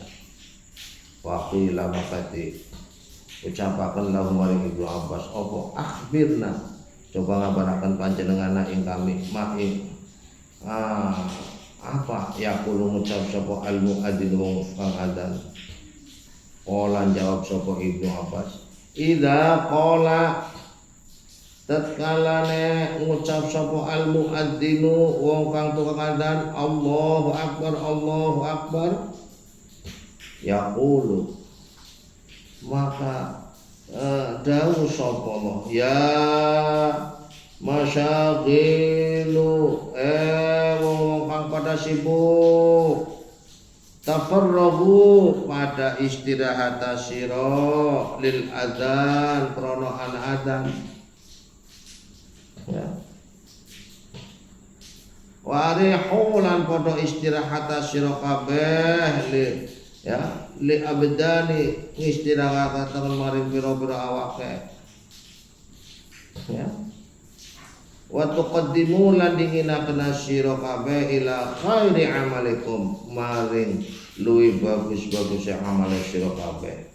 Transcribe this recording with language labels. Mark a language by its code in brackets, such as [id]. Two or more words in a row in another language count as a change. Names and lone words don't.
[jv] Waqila makati ucapaken lahu maring Ibnu Abbas apa akhbirna coba ngabaraken panjenengan ing kami Apa yaqulu ngucap sapa al muadzin wong kang adzan. Qala jawab sapa Ibnu Abbas, [ar] إذا قال [jv] tatkalane ngucap sapa al muadzinu wong kang tukang adzan [ar] الله أكبر يقول [jv] maka dawuh sapa Allah [ar] يا مشاغيل [jv] wong kang pada sibuk tafarrahu pada istirahat sira [ar] للأذان [jv] krana adzan ya warihu lan padha istirahat sira kabeh [ar] لأبدانكم [jv] istirahataken maring pira-pira awake ya [ar] وتقدموا [jv] lan dinginaken sira kabeh [ar] إلى خير أعمالكم [jv] maring luwih bagus-bagus amal sira kabeh.